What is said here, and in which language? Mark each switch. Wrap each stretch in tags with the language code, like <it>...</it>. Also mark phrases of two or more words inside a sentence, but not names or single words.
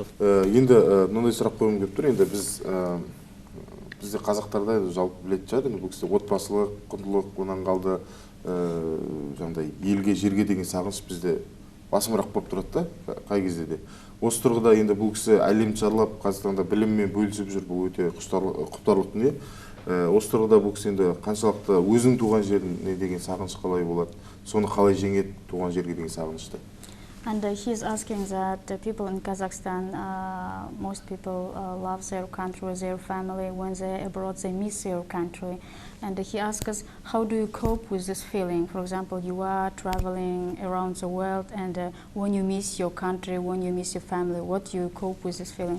<kk>Енді мынандай сұрақ қойғым келіп тұр. Енді бізде қазақтарда жалпы білетін шығар, бұл кісі отбасылық, құндылық, онан қалды жаңағыдай елге, жерге деген сағыныш бізде басымырақ болып тұрады да, қай кезде де. Осы тұрғыда енді бұл кісі әлемді шарлап, Қазақстанда біліммен бөлісіп жүр, бұл өте құптарлық дүние. Осы тұрғыда бұл кісі енді қаншалықты өзінің туған жеріне деген сағыныш қалай болады, соны қалай жеңеді туған жерге деген сағынышты.</kk> <en>And he's asking that the people in Kazakhstan, most people love their country, their family. When they're abroad, they miss their country. And he asks us, how do you cope with this feeling? For example, you are traveling around the world, and when you miss your country, when you miss your family, what do you cope with this feeling?</en>